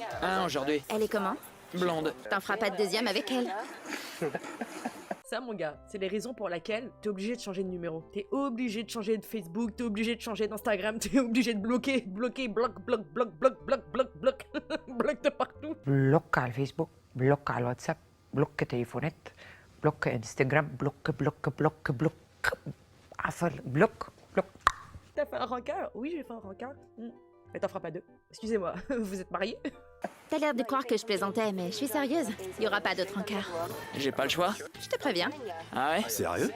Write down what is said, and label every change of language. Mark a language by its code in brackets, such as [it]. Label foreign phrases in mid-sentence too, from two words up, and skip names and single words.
[fr] Un aujourd'hui. Elle est comment? Blonde. T'en feras pas de deuxième avec elle? Ça, mon gars, c'est les raisons pour lesquelles t'es obligé de changer de numéro. T'es obligé de changer de Facebook, t'es obligé de changer d'Instagram, t'es obligé de bloquer, bloc, bloc de partout. [it] Blocca al Facebook, blocca al WhatsApp, blocca telefonette, blocca Instagram, blocca. [fr] Bloc. T'as fait un rencard? Oui, j'ai fait un rencard. Mais t'en feras pas deux. Excusez-moi, vous êtes mariés? T'as l'air de croire que je plaisantais, mais je suis sérieuse. Il y aura pas d'autre encart. J'ai pas le choix. Je te préviens. Ah ouais? Sérieux?